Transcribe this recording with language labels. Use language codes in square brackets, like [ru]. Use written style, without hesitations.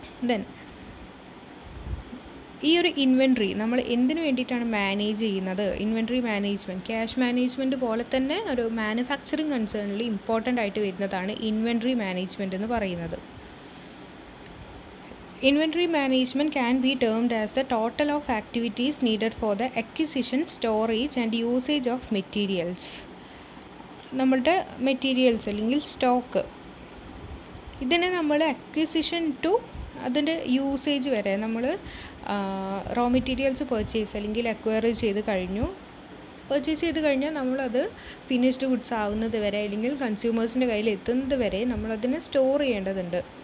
[ml] Then ഈ ഒരു inventory നമ്മൾ എന്തിനു വേണ്ടിയിട്ടാണ് മാനേജ് ചെയ്യുന്നത്, ഇൻവെൻട്രി മാനേജ്മെൻറ്റ്, ക്യാഷ് മാനേജ്മെൻറ്റ് പോലെ തന്നെ ഒരു മാനുഫാക്ചറിങ് കൺസേണിൽ ഇമ്പോർട്ടൻ്റ് ആയിട്ട് വരുന്നതാണ് ഇൻവെൻട്രി മാനേജ്മെൻറ്റ് എന്ന് പറയുന്നത്. [en] Inventory management can be termed as the total of activities needed for the acquisition, storage and usage of materials. [ml] നമ്മളുടെ മെറ്റീരിയൽസ് അല്ലെങ്കിൽ സ്റ്റോക്ക്, ഇതിനെ നമ്മൾ അക്വിസിഷൻ ടു അതിൻ്റെ യൂസേജ് വരെ നമ്മൾ റോ മെറ്റീരിയൽസ് പർച്ചേസ് അല്ലെങ്കിൽ അക്വയർ ചെയ്ത് കഴിഞ്ഞു. പർച്ചേസ് ചെയ്ത് കഴിഞ്ഞാൽ നമ്മളത് ഫിനിഷ്ഡ് ഗുഡ്സ് ആവുന്നത് വരെ അല്ലെങ്കിൽ കൺസ്യൂമേഴ്സിൻ്റെ കയ്യിൽ എത്തുന്നത് വരെ നമ്മളതിനെ സ്റ്റോർ ചെയ്യേണ്ടതുണ്ട്.